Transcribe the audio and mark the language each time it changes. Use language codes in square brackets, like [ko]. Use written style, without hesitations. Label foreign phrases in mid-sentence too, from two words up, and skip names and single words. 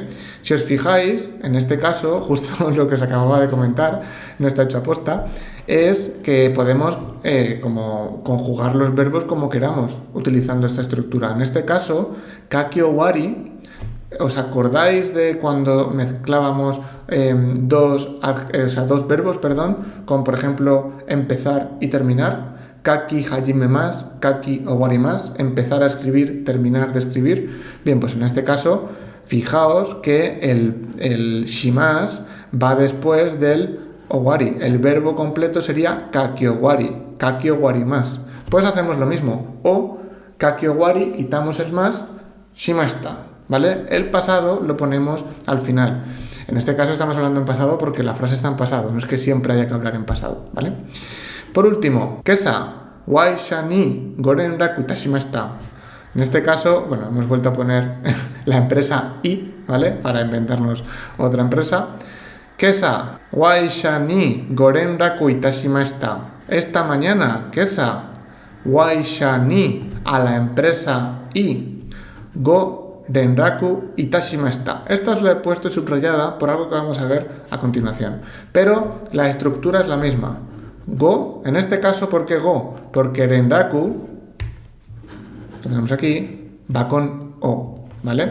[es] Si os fijáis, en este caso, justo lo que os acababa de comentar, no está hecho aposta, es que podemos como conjugar los verbos como queramos, utilizando esta estructura. En este caso, [ja] 書き終わり, [es] ¿os acordáis de cuando mezclábamos dos verbos, con por ejemplo empezar y terminar? [ja] 書き始めます、書き終わります, [es] empezar a escribir, terminar de escribir. Bien, pues en este caso, fijaos que el shimasu va después del owari. El verbo completo sería [ja] 書き終わります. [es] Pues hacemos lo mismo. [ja] お書き終わり, [es] quitamos el más, shimashita, ¿vale? El pasado lo ponemos al final. En este caso estamos hablando en pasado porque la frase está en pasado, no es que siempre haya que hablar en pasado, ¿vale? Por último, [ja] 今朝ワイ社にご連絡いたしました. [es] En este caso, bueno, hemos vuelto a poner la empresa I, ¿vale? Para inventarnos otra empresa. [ja] 今朝ワイ社にご連絡いたしました. [es] Esta mañana, [ja] 今朝ワイ社に, [es] a la empresa I, [ja] ご連絡いたしました. [es] Esta os la he puesto subrayada por algo que vamos a ver a continuación. Pero la estructura es la misma. Go, en este caso, ¿por qué go? Porque renraku, lo tenemos aquí, va con o, ¿vale?